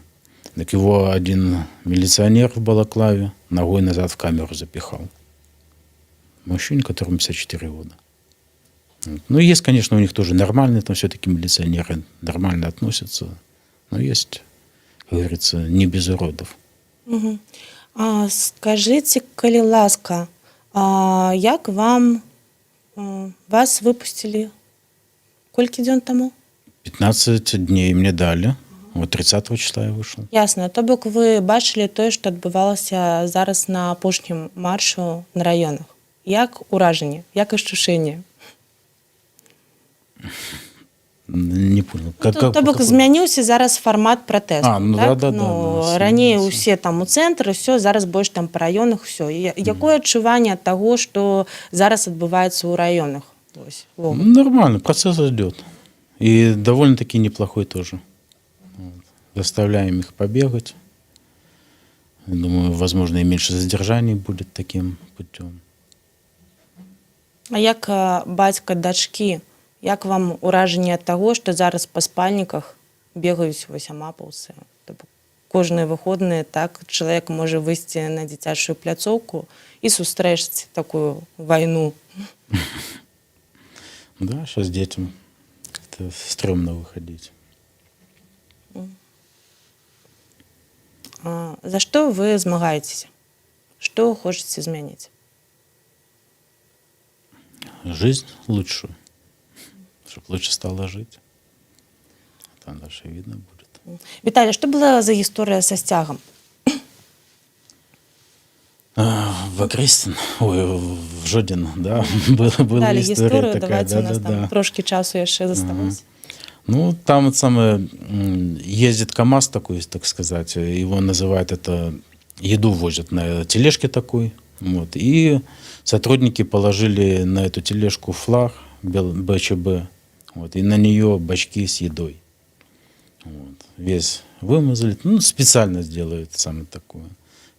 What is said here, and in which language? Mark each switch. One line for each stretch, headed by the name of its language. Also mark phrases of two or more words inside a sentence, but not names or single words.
Russian: Так его один милиционер в балаклаве ногой назад в камеру запихал. Мужчине, которому 54 года. Вот. Ну, есть, конечно, у них тоже нормальные, там все-таки милиционеры нормально относятся. Но есть, как говорится, не без уродов. Угу. Скажите,
Belarusian: калі ласка, як вас выпустили? Колькі дзён таму?
Russian: 15 дней мне дали. Вот 30 числа я вышел. Ясно.
Belarusian: То бок вы бачылі тое, што адбывалася зараз на апошнім маршу на раёнах. Як уражанне, як адчуванне?
Russian: Не понял.
Belarusian: То бок змяніўся зараз фармат пратэсту.
Russian: Да.
Belarusian: Раней усе там у цэнтры, все, зараз больш там па раёнах, все. Якое адчуванне ад таго, што зараз адбываецца ў раёнах?
Russian: Нормально, процесс идет. И довольно-таки неплохой тоже. Вот. Заставляем их побегать. Думаю, возможно, и меньше задержаний будет таким путем.
Belarusian: А як бацька дачкі, як вам уражанне ад таго, што зараз па спальніках бегаюць вось амапаўцы? Кожныя выходныя так чалавек можа выйсці на дзіцячую пляцоўку і сустрэць такую вайну.
Russian: Да, сейчас детям как-то стрёмно выходить.
Belarusian: За што вы змагаецеся? Што хочаце змяніць?
Russian: Жизнь лучшую. Чтобы лучше стало жить. Там дальше видно будет.
Belarusian: Віталій, што была за гісторыя са сцягам?
Russian: В Окрестин, в Жодино, да, была история такая. Давайте,
Belarusian: у нас там трошки часу яшчэ засталось.
Russian: Ну, там ездит КамАЗ такой, так сказать, его называют еду возят на тележке такой, вот, и сотрудники положили на эту тележку флаг БЧБ, вот, и на нее бачки с едой. Вот, весь вымазали, специально сделают такое.